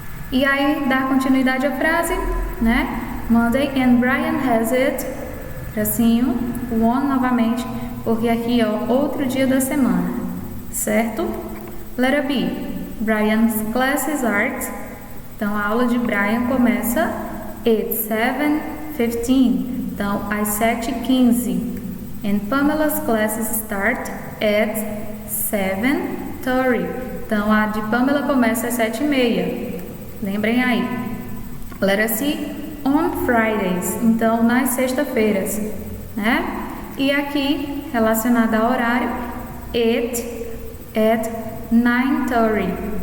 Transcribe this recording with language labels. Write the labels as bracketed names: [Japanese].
[Portuguese] E aí, dá continuidade à frase, né? [English] Monday and Brian has it, [Portuguese] tracinho, o on novamente, porque aqui é outro dia da semana, certo? Letra B, [English] Brian's classes art. [Portuguese] Então, a aula de Brian começa [English] at 7:15, [Portuguese] então, às 7h15. [English] And Pamela's classes start at 7:30. [Portuguese] Então, a de Pamela começa às 7h30. Lembrem aí. Letra C, [English] on Fridays. [Portuguese] Então, nas sextas-feiras, né? E aqui, relacionada ao horário, [English] at 9:30.